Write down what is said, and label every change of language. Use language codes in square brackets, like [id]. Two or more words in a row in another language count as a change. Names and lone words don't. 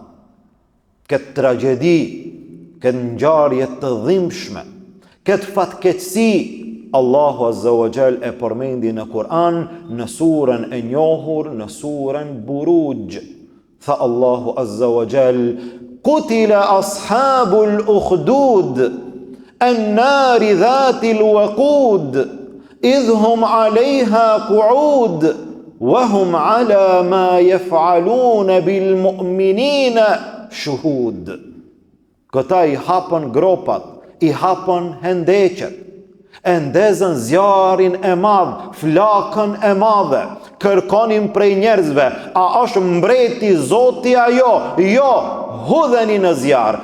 [sq] Këtë tragjedi, këtë ngjarje të dhimbshme, këtë fatkeqësi, [ar] الله عز وجل [sq] e përmendi në Kur'an, në surën e njohur, në surën Buruj. Tha [ar] الله عز وجل: قتل أصحاب الأخدود النار ذات الوقود إذ هم عليها قعود وهم على ما يفعلون بالمؤمنين شهود. [sq] Këta i hapën gropat, i hapën hendeqet, e ndezën zjarin e madh, flakën e madhe, kërkonin prej njerëzve, a është mbreti Zoti ajo? Jo, hudheni në zjarr.